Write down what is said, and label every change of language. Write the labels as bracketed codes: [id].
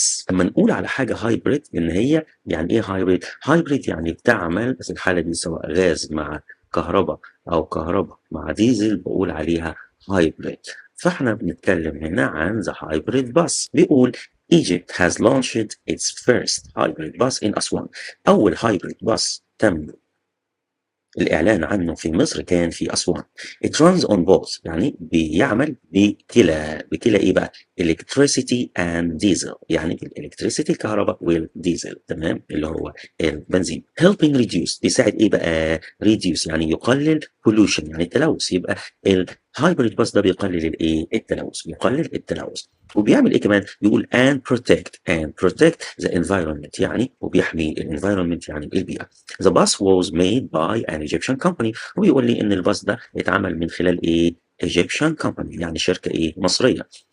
[ar] لما نقول على حاجة hybrid إن هي يعني إيه hybrid يعني بتعمل في الحالة دي سواء غاز مع كهرباء أو كهرباء مع ديزل بقول عليها hybrid. فإحنا بنتكلم هنا عن [en] the hybrid bus. بيقول Egypt has launched its first hybrid bus in Aswan. [ar] أول [en] hybrid bus [ar] تم الإعلان عنه في مصر كان في أسوان. [en] It runs on both [ar] يعني بيعمل بكلا إيه بقى؟ [en] electricity and diesel [ar] يعني الإلكتريسيتي الكهرباء والديزل تمام اللي هو البنزين. [en] helping reduce [ar] بيساعد إيه بقى؟ reduce يعني يقلل pollution يعني التلوث. يبقى الهايبريد باص ده بيقلل بيقلل التلوث. وبيعمل ايه كمان؟ بيقول [en] and protect the environment [ar] يعني وبيحمي الانفايرمنت يعني البيئه. [en] The bus was made by an Egyptian company. [ar] وبيقول لي ان الباص ده اتعمل من خلال [en] Egyptian company [ar] يعني شركه مصريه.